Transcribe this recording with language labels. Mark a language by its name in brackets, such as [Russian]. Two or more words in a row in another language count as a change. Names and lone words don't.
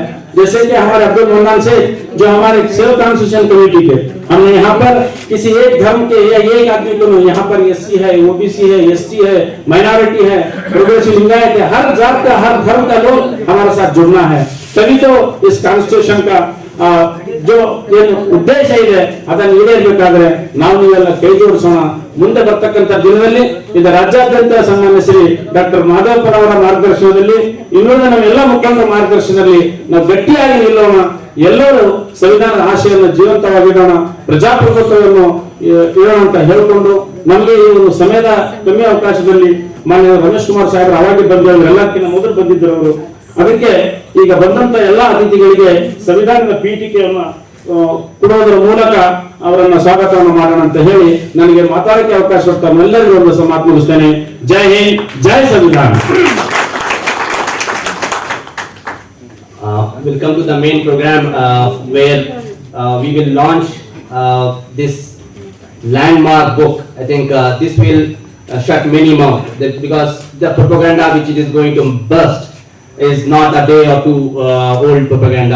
[Hindi] जैसे कि हमारे अब्दुल मोहम्मद से जो हमारे सेव कॉन्स्टिट्यूशन कमेटी के, हमने यहाँ पर किसी एक धर्म के या एक आदमी को नहीं, यहाँ पर SC है, OBC है, ST है, माइनॉरिटी है, प्रोग्रेसिव लिंगायत है, हर जात का, हर धर्म का लोग हमारे साथ जुड़ना है. तभी तो इस कॉन्स्टिट्यूशन का जो [Kannada] ಉದ್ದೇಶ ಇದೆ ಅದನ್ನು ಈಡೇರಬೇಕಾದ್ರೆ ನಾವು ನೀವೆಲ್ಲ ಕೈ ಜೋಡಿಸೋಣ. ಮುಂದೆ ಬರ್ತಕ್ಕಂಥ ದಿನದಲ್ಲಿ ಇದು ರಾಜ್ಯಾದ್ಯಂತ ಸನ್ಮಾನ್ಯ ಶ್ರೀ ಡಾಕ್ಟರ್ ಮಾಧವಪುರ ಅವರ ಮಾರ್ಗದರ್ಶನದಲ್ಲಿ, ಇನ್ನುಳಿದ ನಮ್ಮೆಲ್ಲ ಮುಖಂಡರ ಮಾರ್ಗದರ್ಶನದಲ್ಲಿ ನಾವು ಗಟ್ಟಿಯಾಗಿ ನಿಲ್ಲೋಣ. ಎಲ್ಲರೂ ಸಂವಿಧಾನದ ಆಶಯವನ್ನು ಜೀವಂತವಾಗಿಡೋಣ, ಪ್ರಜಾಪ್ರಭುತ್ವವನ್ನು ಇಡೋಣ ಅಂತ ಹೇಳಿಕೊಂಡು, ನಮಗೆ ಈ ಒಂದು ಸಮಯದ ಕಮ್ಮಿ ಅವಕಾಶದಲ್ಲಿ ಮಾನ್ಯ ರಮೇಶ್ ಕುಮಾರ್ ಸಾಹೇಬರು ಅವಾಗೆ ಬಂದವರು, ಎಲ್ಲಕ್ಕಿಂತ ಮೊದಲು ಬಂದಿದ್ದರು ಅವರು. ಅದಕ್ಕೆ ಈಗ ಬಂದಂತ ಎಲ್ಲಾ ಅತಿಥಿಗಳಿಗೆ ಸಂವಿಧಾನದ ಪೀಠಿಕೆಯನ್ನು ಕೊಡುವುದರ ಮೂಲಕ ಅವರನ್ನ ಸ್ವಾಗತವನ್ನು ಮಾಡೋಣ ಅಂತ ಹೇಳಿ ನನಗೆ ಮಾತಾಡಕ್ಕೆ ಅವಕಾಶ ಕೊಟ್ಟ ಎಲ್ಲರಿಗೂ ಒಂದು ಮಾತು ಮುಗಿಸ್ತೇನೆ. ಜೈ ಹಿಂದ್, ಜೈ ಸಂವಿಧಾನ. [English] We'll come to the main program where we will launch this landmark book. I think this will shut many mouths, because the propaganda which it is going to burst is not a day or two old propaganda.